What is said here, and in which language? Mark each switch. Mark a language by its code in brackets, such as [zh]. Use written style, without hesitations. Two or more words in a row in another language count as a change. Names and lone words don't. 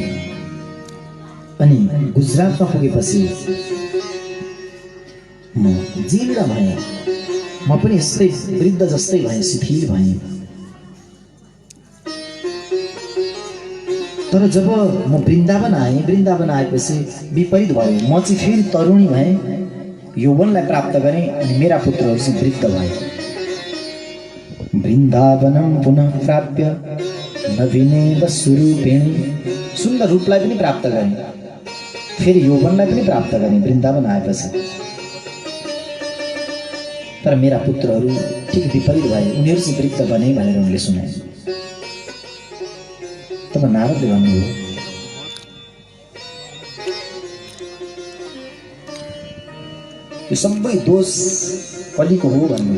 [ne] अनि गुजरातमा पुगेपछि म जीर्ण भएँ, म पनि यस्तै वृद्ध जस्तै भएँ, शिथिल भएँ। तर जब म वृन्दावन आएँ, वृन्दावन आएपछि विपरीत भयो। म चाहिँ फेरि तरुणी भएँ, यौवनलाई प्राप्त गरेँ, अनि मेरा पुत्रहरू चाहिँ वृद्ध भए। [sa] वृन्दावनं पुनः प्राप्य नवीनेव स्वरूपेण, [ne] सुन्दर रूपलाई पनि प्राप्त गरेँ, फेरि यौवनलाई पनि प्राप्त गरेँ वृन्दावन आएपछि। तर मेरा पुत्रहरू ठिक विपरीत भए, उनीहरू चाहिँ वृद्ध बने भनेर उनले सुनाए। तब नारदले भन्नुभयो, यो सबै दोष कलिको हो भन्नु।